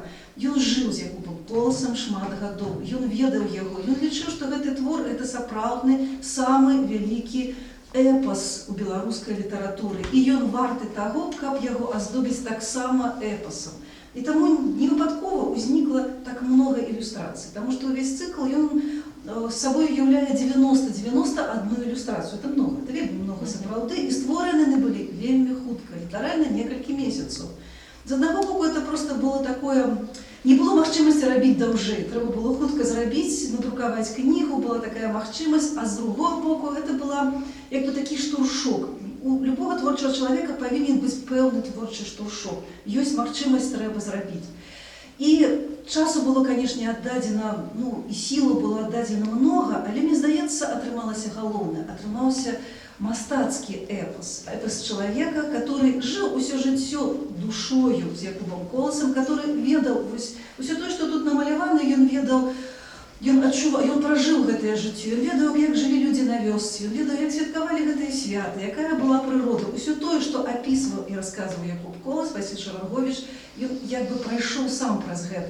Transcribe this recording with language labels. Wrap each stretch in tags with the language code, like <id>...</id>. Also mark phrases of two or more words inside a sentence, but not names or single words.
<be>Ён жыў з Якубам Коласам шмат гадоў, ён ведаў яго, ён лічыў, што гэты твор – гэта сапраўдны, самы вялікі эпас у беларускай літаратуры. І ён варты таго, каб яго аздобіць таксама эпасам. І таму невыпадкова ўзнікла так многа ілюстрацый, таму што ўвесь цыкл ён з сабой уяўляе 91 ілюстрацыю.</be> <ru>Это много,</ru> <be>это вельмі много сапраўды, і створаны яны былі вельмі хутка, літаральна некалькі месяцаў. З аднаго боку,</be> <ru>это просто было такое,</ru> <be>не было магчымасці рабіць даўжэй, трэба было хутка зрабіць, надрукаваць кнігу, была такая магчымасць, а з другого боку,</be> <ru>это была</ru> <be>як бы такі штуршок. У любого творчага чалавека павінен быць пэўны творчы штуршок. Ёсць магчымасць, трэба зрабіць. І часу было, канешне, аддадзена, ну, і сілу было аддадзена многа, але, мне здаецца, атрымалася галоўнае, атрымаўся мастацкі эпос.</be> <ru>Эпос человека, который жил</ru> <be>усё жыццё душою з Якубом Коласам, который ведаў усё то, што тут намалявана, ён ведаў Ён адчуваў, ён пражыў гэтае жыццё, ён ведаў, як жылі людзі на вёсцы, ён ведаў, як святкавалі гэтыя святы, якая была прырода. Усё тое, што апісваў і расказваў Якуб Колас, Васіль Шаранговіч, ён як бы прайшоў сам праз гэта.</be>